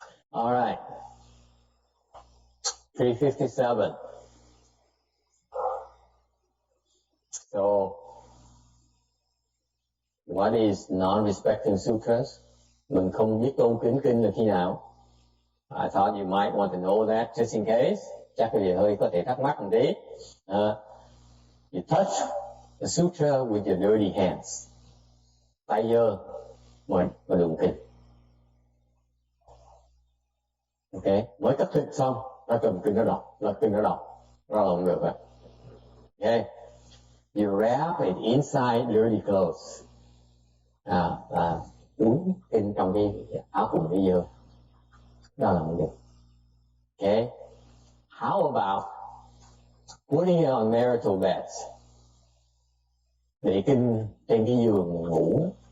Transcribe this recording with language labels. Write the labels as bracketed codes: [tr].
[en] All right. 357. So, what is non-respecting sutras? [vi] Mình không biết tôn kính kinh là khi nào? [en] I thought you might want to know that just in case. [vi] Chắc quý vị hơi có thể thắc mắc một tí. [en] You touch the sutra with your dirty hands. [vi] Tay dơ mới đụng kinh. Okay, mới cất thịt xong, nó cầm kinh nó đọc, nó không được rồi. [en] Okay, you wrap it inside dirty clothes. [vi] Đúng kinh trong cái áo quần cái dơ. Đó là không được. [en] Okay, how about putting it on marital beds? [vi] Để kinh trên cái giường ngủ.